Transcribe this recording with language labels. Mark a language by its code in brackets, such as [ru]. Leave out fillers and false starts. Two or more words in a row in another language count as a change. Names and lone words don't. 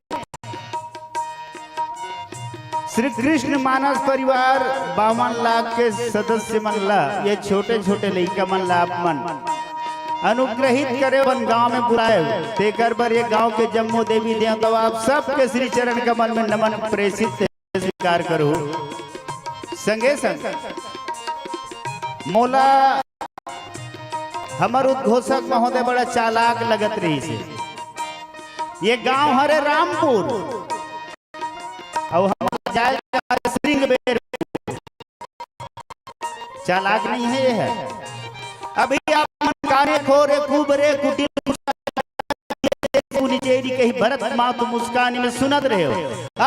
[hne] श्री कृष्ण मानस परिवार 52 लाख के सदस्य मन ला, ये छोटे छोटे लड़का मन ला आप मन अनुग्रहित करे वन गांव में बुलाए तेकर पर ये गांव के जम्मू देवी देवता आप सबके श्री चरण कमल में नमन प्रेषित स्वीकार करो। संगे संग मोला हमार उद्घोषक महोदय बड़ा चालाक लगत रही से, ये गांव हरे रामपुर और हम जाए श्रृंगबेर, चालाक नहीं है ये है। अभी आप [awa] काने खोरे कुबरे कुटिल चेरी कहीं भरत मात मुस्कान [hne] में सुनत रहे हो।